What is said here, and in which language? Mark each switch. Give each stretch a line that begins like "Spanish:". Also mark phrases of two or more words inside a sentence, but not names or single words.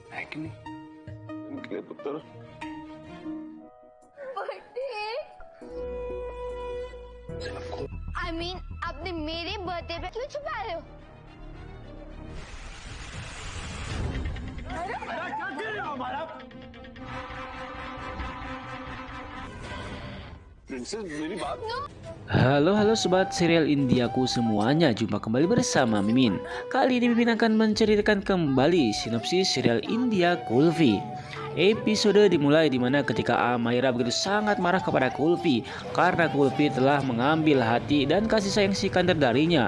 Indonesian: ini. Gila betul.
Hindi: बर्थडे आई मीन आपने मेरे बर्थडे पे क्यों छुपा रहे हो? Princess, मेरी बात.
Indonesian: Halo sobat serial Indiaku semuanya, jumpa kembali bersama Mimin. Kali ini Mimin akan menceritakan kembali sinopsis serial India Kulfi. Episode dimulai dimana ketika Amaira begitu sangat marah kepada Kulfi karena Kulfi telah mengambil hati dan kasih sayang Sikandar darinya.